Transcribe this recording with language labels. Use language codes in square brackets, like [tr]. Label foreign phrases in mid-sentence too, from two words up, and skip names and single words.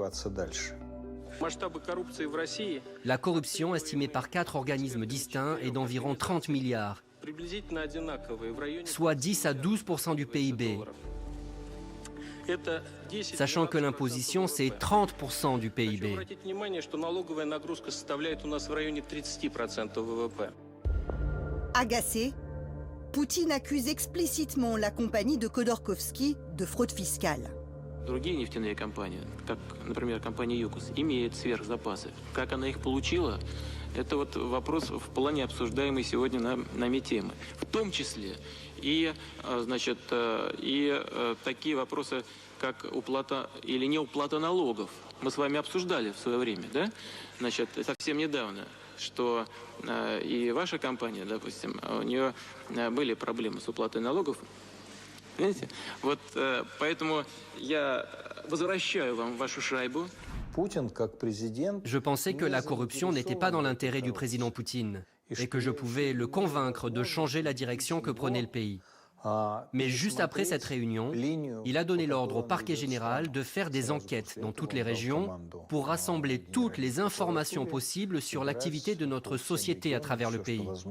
[fr] La corruption, estimée par 4 organismes distincts, est d'environ 30 milliards, soit 10 à 12% du PIB, sachant que l'imposition, c'est 30% du PIB. Agacé, Poutine accuse explicitement la compagnie de Khodorkovsky de fraude fiscale. [ru] Другие нефтяные компании, как, например, компания ЮКОС, имеют сверхзапасы. Как она их получила, это вот вопрос в плане обсуждаемой сегодня нами темы. В том числе и, значит, такие вопросы, как уплата или неуплата налогов. Мы с вами обсуждали в свое время, да? Значит, совсем недавно, что и ваша компания, допустим, у нее были проблемы с уплатой налогов. Понимаете? Вот поэтому я возвращаю вам вашу шайбу. [fr] Je pensais que la corruption n'était pas dans l'intérêt du président Poutine et que je pouvais le convaincre de changer la direction que prenait le pays. Mais juste après cette réunion, il a donné l'ordre au parquet général de faire des enquêtes dans toutes les régions pour rassembler toutes les informations possibles sur l'activité de notre société à travers le pays.